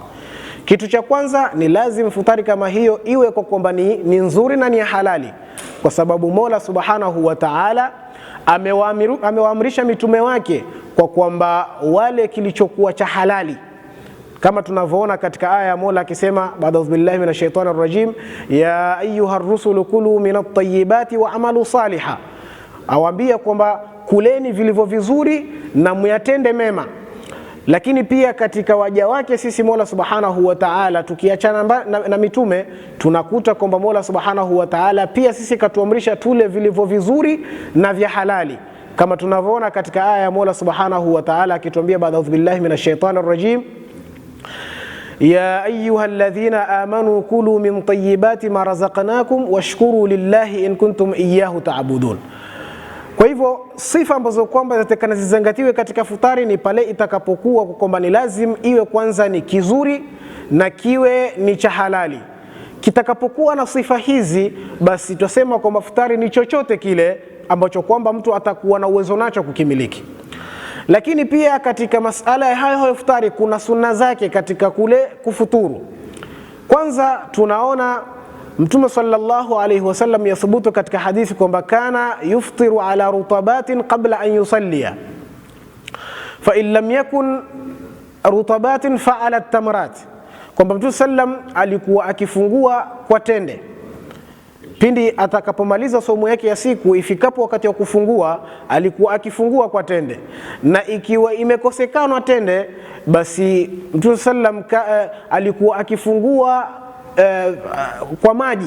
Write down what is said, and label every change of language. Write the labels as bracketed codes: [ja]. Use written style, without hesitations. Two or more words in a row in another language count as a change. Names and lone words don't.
[sw] Kitu cha kwanza ni lazim futari kama hiyo iwe kwa kwamba ni nzuri na ni halali, kwa sababu Mola [ar] سبحانه وتعالى [sw] amewaamrisha mitume wake kwa kwamba wale kilichokuwa cha halali, kama tunavyoona katika aya ya Mola akisema, baada [ar] بالله من الشيطان الرجيم, يا أيها الرسل كلوا من الطيبات واعملوا صالحا, [sw] awaambia kwamba kuleni vilivyo vizuri na muyatende mema. Lakini pia katika waja wake sisi Mola [ar] سبحانه وتعالى, [sw] tukiachana na mitume, tunakuta kwamba Mola [ar] سبحانه وتعالى [sw] pia sisi katuamrisha tule vilivyo vizuri na vya halali, kama tunavyoona katika aya ya Mola [ar] سبحانه وتعالى [sw] akituambia, baada [ar] بالله من الشيطان الرجيم, يا أيها الذين آمنوا كلوا من طيبات ما رزقناكم واشكروا لله إن كنتم إياه تعبدون. [sw] Kwa hivyo sifa ambazo kwamba zatakana zizingatiwe katika futari ni pale itakapokuwa kwamba ni lazim iwe kwanza ni kizuri na kiwe ni cha halali. Kitakapokuwa na sifa hizi, basi tutasema kwamba futari ni chochote kile ambacho kwamba mtu atakuwa na uwezo nacho kukimiliki. Lakini pia katika masala ya hayo futari kuna sunna zake katika kule kufuturu. Kwanza tunaona Mtume [ar] صلى الله عليه وسلم [sw] yathubutu katika hadithi kwamba [ar] كان يفطر على رطبات قبل أن يصلي، فإن لم يكن رطبات فعلى تمرات, [sw] kwamba Mtume sallam alikuwa akifungua kwa tende pindi atakapomaliza somo yake ya siku. Ifikapo wakati wa kufungua alikuwa akifungua kwa tende, na ikiwa imekosekana tende, basi Mtume sallam alikuwa akifungua kwa maji.